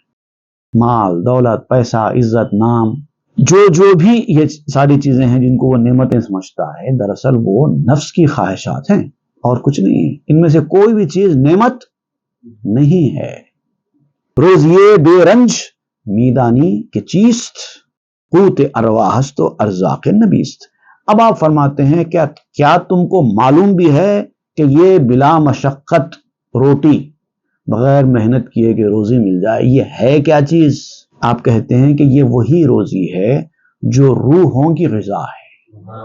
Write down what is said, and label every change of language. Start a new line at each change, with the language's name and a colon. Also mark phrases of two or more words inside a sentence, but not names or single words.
Urdu: مال, دولت, پیسہ, عزت, نام, جو بھی یہ ساری چیزیں ہیں جن کو وہ نعمتیں سمجھتا ہے, دراصل وہ نفس کی خواہشات ہیں اور کچھ نہیں. ان میں سے کوئی بھی چیز نعمت نہیں ہے.
Persian: روزیے بے رنج میدانی کے چیست, قوت ارواحست و ارزاق نبیست.
Urdu: اب آپ فرماتے ہیں کیا تم کو معلوم بھی ہے کہ یہ بلا مشقت روٹی بغیر محنت کیے کہ روزی مل جائے, یہ ہے کیا چیز؟ آپ کہتے ہیں کہ یہ وہی روزی ہے جو روحوں کی غذا ہے.